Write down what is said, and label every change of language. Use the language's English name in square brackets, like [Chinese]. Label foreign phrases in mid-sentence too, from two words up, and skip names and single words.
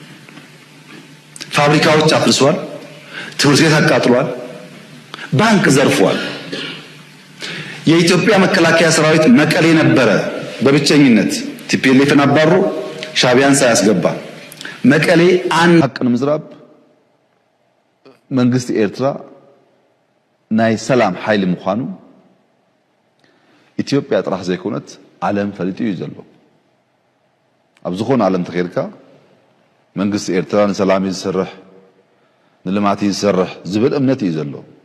[Amharic] ፋብሪካዎች አፍርሷል ትምህርት ቤት አቃጥሏል ባንክ ዘርፏል የኢትዮጵያ መከላከያ ሰራዊት መቀሌ ነበረ በብቸኝነት ቲፒኤልኤፍን አባሮ ሻቢያን ሳያስገባ መቀሌ አን [Tigrinya] ሐቅን ምዝራብ መንግስት ኤርትራ ናይ ሰላም ኃይል ምዃኑ ኢትዮጵያ ጥራሕ ዘይኮነት ዓለም ፈልጡ ይዘሎ አብዝኾን ዓለም ተኸይርካ መንግስት ኤርትራ ንሰላም ይሰርሕ ንልማት ይሰርሕ ዝብል እምነት ይዘሎ